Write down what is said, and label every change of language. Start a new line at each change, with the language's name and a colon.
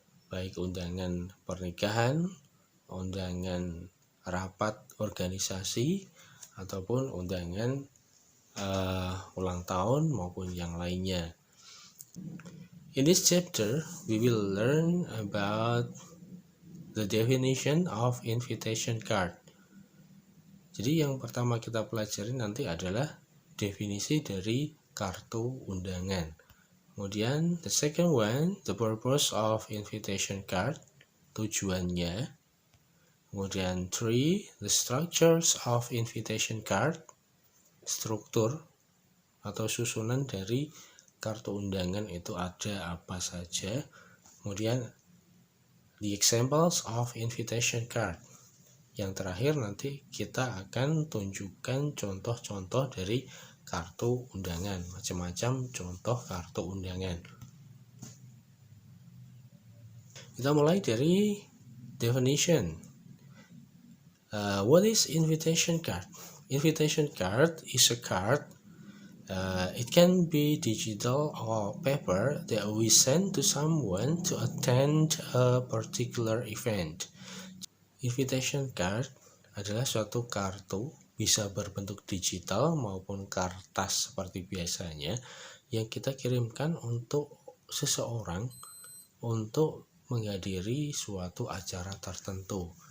Indonesian: Baik undangan pernikahan, undangan rapat organisasi, ataupun undangan ulang tahun maupun yang lainnya.
English: In this chapter, we will learn about the definition of invitation card.
Indonesian: Jadi yang pertama kita pelajari nanti adalah definisi dari kartu undangan.
English: Kemudian the second one, the purpose of invitation card, tujuannya.
Indonesian: Kemudian 3,
English: the structures of invitation card,
Indonesian: struktur atau susunan dari kartu undangan itu ada apa saja.
English: Kemudian the examples of invitation card.
Indonesian: Yang terakhir nanti kita akan tunjukkan contoh-contoh dari kartu undangan, macam-macam contoh kartu undangan. Kita mulai dari definition.
English: What is invitation card? Invitation card is a card. It can be digital or paper that we send to someone to attend a particular event.
Indonesian: Invitation card adalah suatu kartu, bisa berbentuk digital maupun kertas seperti biasanya, yang kita kirimkan untuk seseorang untuk menghadiri suatu acara tertentu.